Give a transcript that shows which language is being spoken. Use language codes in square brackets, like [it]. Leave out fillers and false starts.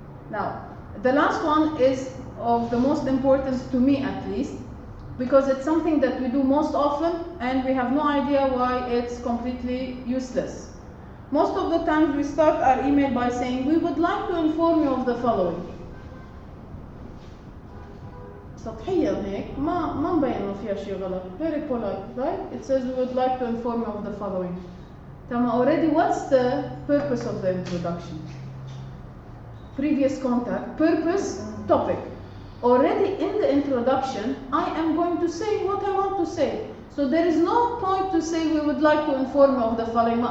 [en] Now, the last one is of the most importance to me, at least, because it's something that we do most often and we have no idea why it's completely useless. Most of the times we start our email by saying, we would like to inform you of the following. [ar] سطحيا هيك ما مبين انه فيها شيء غلط. [en] Very polite, right? It says we would like to inform you of the following. Already, what's the purpose of the introduction? Previous contact, purpose, topic. Already in the introduction, I am going to say what I want to say. So there is no point to say we would like to inform you of the following.